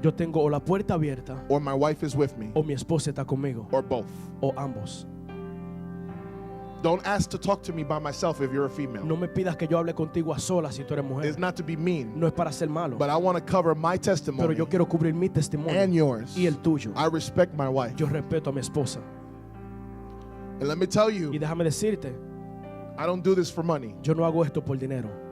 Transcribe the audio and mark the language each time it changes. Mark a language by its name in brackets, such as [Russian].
[Spanish] yo tengo o la puerta abierta [English] or my wife is with me, [Spanish] o mi esposa está conmigo, [English] or both. [Spanish] o ambos. [English] Don't ask to talk to me by myself if you're a female. [Spanish] No me pidas que yo hable contigo a solas si tú eres mujer. [English] It's not to be mean, [Spanish] No es para ser malo, [English] but I want to cover my [Spanish] pero [English] testimony [Spanish] yo quiero cubrir mi [English] and [Spanish] testimonio [English] yours. [Spanish] y el tuyo. [English] I respect my wife. [Spanish] Yo respeto a mi esposa. [English] And let me tell [Spanish] Y [English] you, [Spanish] déjame decirte, [English] I don't do this for money. [Spanish] yo no hago esto por dinero.